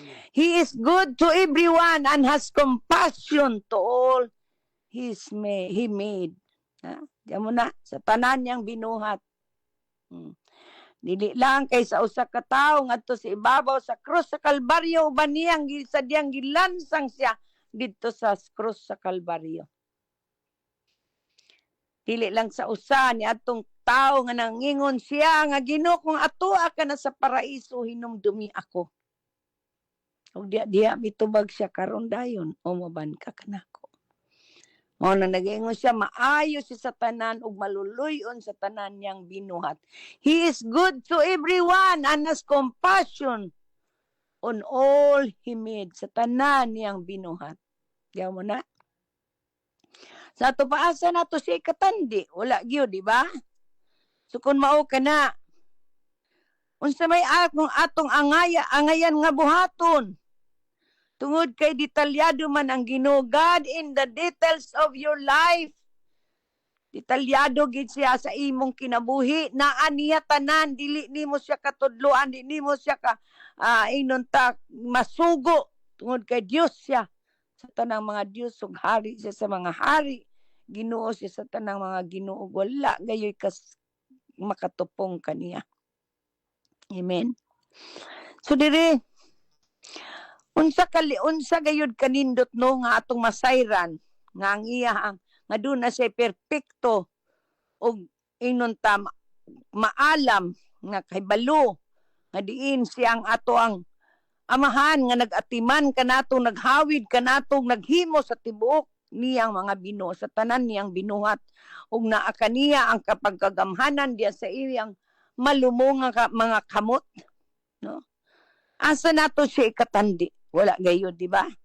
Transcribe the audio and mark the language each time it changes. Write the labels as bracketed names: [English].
[English] He is good to everyone and has compassion to all he made. [Cebuano] Diyan mo na, sa tanan niyang binuhat. Dili lang kay sa usa ka tawo ngadto sa ibabaw sa krus sa Kalbaryo uban niyang sadyang gilansang siya didto sa krus sa Kalbaryo. Dili lang sa usa ni atong tawo nga nangingon siya nga Ginoo kung atoa ka na sa paraiso hinumdumi ako. Ug diya mitubag siya karon dayon o maban ka kanako. Mao na nag-ingon siya maayo siya sa tanan ug maluluyon sa tanan niyang binuhat. [English] He is good to everyone and has compassion on all he made, [Cebuano] sa tanan niyang binuhat. Diyaw mo na. Sa ato paasa nato siya katandi, wala gyud, di ba? So kung mao kana unsa may atong angayan nga buhaton. Tungod kay detalyado man ang Ginoo, [English] God in the details of your life. [Cebuano] Detalyado gid siya sa imong kinabuhi, naa niya tanan, dili nimo siya katudloan, dili nimo siya ka inunta masugo. Tungod kay Dios siya sa tanang mga Dios ug hari siya sa mga hari. Ginoo siya sa tanang mga Ginoo, wala gayoy kas makatupong kaniya. Amen. So dire unsa gayud kanindot no nga atong masayran nga ang iya nga doon na siya perpekto og inon ta maalam nga kahibalo nga diin siya ang ato ang amahan nga nagatiman kanato naghawid kanato naghimo sa tibuok niyang mga Ginoo sa tanan niyang binuhat ug naa kaniya ang kapagkagamhanan diya sa iyang malumong nga mga kamot no asa nato siya ikatandi wala gayud di ba